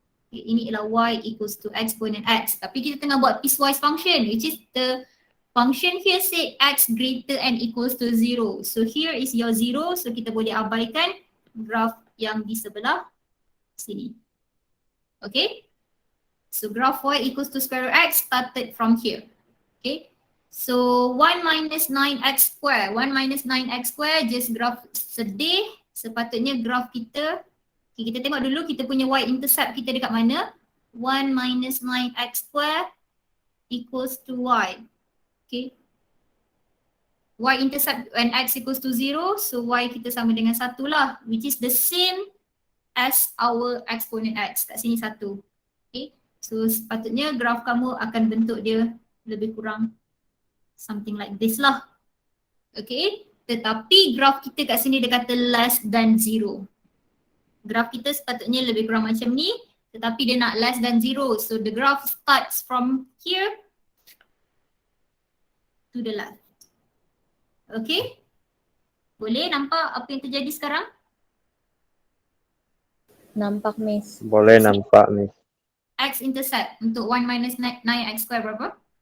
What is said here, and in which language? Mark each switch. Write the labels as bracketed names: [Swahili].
[English] Okay, [Malay] ini ialah [English] Y equals to exponent X. [Malay] Tapi kita tengah buat [English] piecewise function, which is the function here say X greater and equals to 0. So here is your 0. [Malay] So kita boleh abaikan graph yang di sebelah sini. Okay. [English] So graph Y equals to square root X started from here. Okay. So 1 minus 9x square. [Malay] 1 minus 9x square just graph sedih. Sepatutnya graph kita, okay, kita tengok dulu kita punya y-intercept kita dekat mana. [English] 1 minus 9x square equals to y. Okay. Y-intercept when x equals to 0, so y [Malay] kita sama dengan 1 lah. [English] Which is the same as our exponent x. [Malay] Kat sini 1. Okay. So sepatutnya graph kamu akan bentuk dia lebih kurang [English] something like this [Malay] lah. Okay. Tetapi graph kita kat sini dia kata less than 0. Graph kita sepatutnya lebih kurang macam ni, tetapi dia nak less than 0. [English] So the graph starts from here to the left. Okay? [Malay] Boleh nampak apa yang terjadi sekarang? Nampak, Miss. Boleh nampak, Miss. X-intercept untuk 1 minus 9x square berapa?